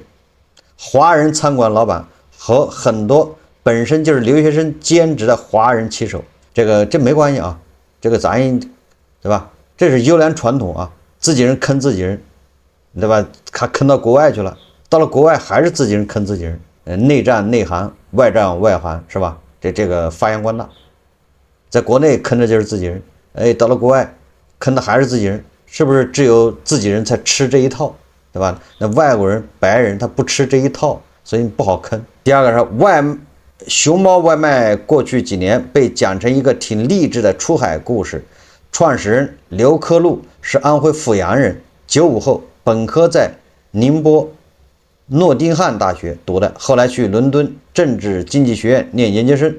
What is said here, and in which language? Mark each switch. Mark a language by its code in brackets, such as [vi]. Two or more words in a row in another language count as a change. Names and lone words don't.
[zh] 華人餐館老板和很多本身就是留學生兼職的華人騎手，這沒關係啊。這個咱對吧？這是優良傳統啊，自己人坑自己人，對吧？他坑到國外去了，到了國外還是自己人坑自己人，內戰內行，外戰外行，是吧？這個發揚光大，在國內坑的就是自己人，哎，到了國外坑的還是自己人，是不是只有自己人才吃這一套，對吧？那外國人白人他不吃這一套，所以不好坑。第二個是熊貓外賣過去幾年被講成一個挺勵志的出海故事，創始人劉科祿是安徽阜陽人，95後，本科在寧波諾丁漢大學讀的，後來去倫敦政治經濟學院念研究生。